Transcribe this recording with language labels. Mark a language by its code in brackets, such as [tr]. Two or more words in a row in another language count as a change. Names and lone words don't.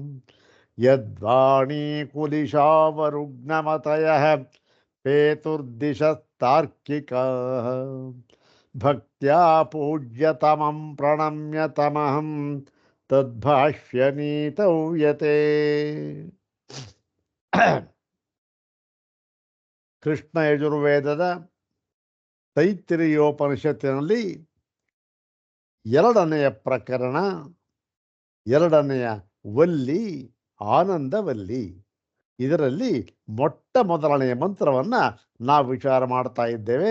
[sa] यद्वाणीकुलिशावरुग्णमतयः पेतुर्दिशस्तार्किकाः भक्त्या पूज्यतमं प्रणम्य तमहं तद्भाष्यनीतौ यते। [kn] ಕೃಷ್ಣ ಯಜುರ್ವೇದದ ತೈತ್ತಿರೀಯೋಪನಿಷತ್ತಿನಲ್ಲಿ ಎರಡನೆಯ ಪ್ರಕರಣ, ಎರಡನೆಯ ವಲ್ಲಿ ಆನಂದವಲ್ಲಿ. ಇದರಲ್ಲಿ ಮೊಟ್ಟ ಮೊದಲನೆಯ ಮಂತ್ರವನ್ನ ನಾವು ವಿಚಾರ ಮಾಡ್ತಾ ಇದ್ದೇವೆ.